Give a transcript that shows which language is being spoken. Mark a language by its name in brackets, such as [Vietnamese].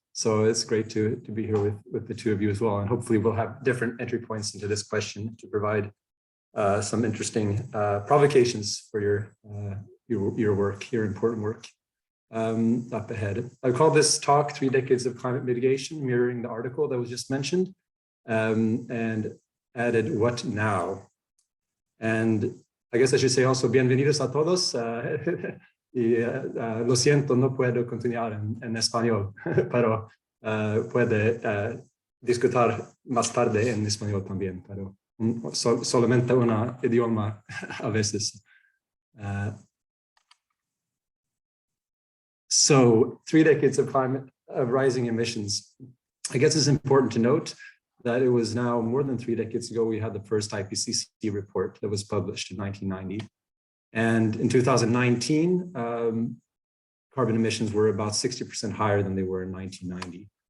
[English] So it's great to be here with the two of you as well. And hopefully we'll have different entry points into this question to provide some interesting provocations for your work, your important work up ahead. I call this talk 3 Decades of Climate Mitigation, mirroring the article that was just mentioned, and added what now? And I guess I should say also [Spanish] bienvenidos a todos. Lo siento, no puedo continuar en español, pero puede discutir más tarde en español también, pero solamente un idioma a veces. [English] So 3 decades of rising emissions. I guess it's important to note that it was now more than 3 decades ago we had the first IPCC report that was published in 1990. And in 2019, carbon emissions were about 60% higher than they were in 1990.